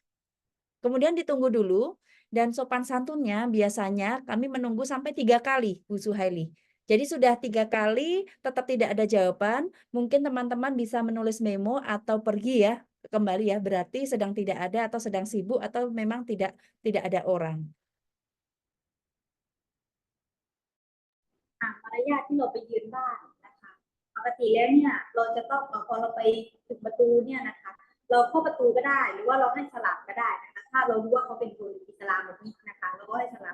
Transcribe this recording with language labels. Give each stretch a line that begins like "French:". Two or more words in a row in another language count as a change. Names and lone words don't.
Indonesian: Kemudian ditunggu dulu, dan sopan santunnya biasanya kami menunggu sampai 3 kali, Bu Suhaili. Jadi sudah 3 kali, tetap tidak ada jawaban, mungkin teman-teman bisa menulis memo atau pergi ya, kembali ya, berarti sedang tidak ada atau sedang sibuk atau memang tidak ada orang.
Thai: มารยาทที่เราไปยืนบ้านนะคะปกติแล้วเนี่ยเราจะต้องพอเราไปถึงประตูเนี่ยนะคะเราเข้าประตูก็ได้หรือว่าเราให้สลับก็ได้นะคะถ้าเรารู้ว่าเขาเป็นคนอิสลามแบบนี้นะคะเราก็ให้สลับ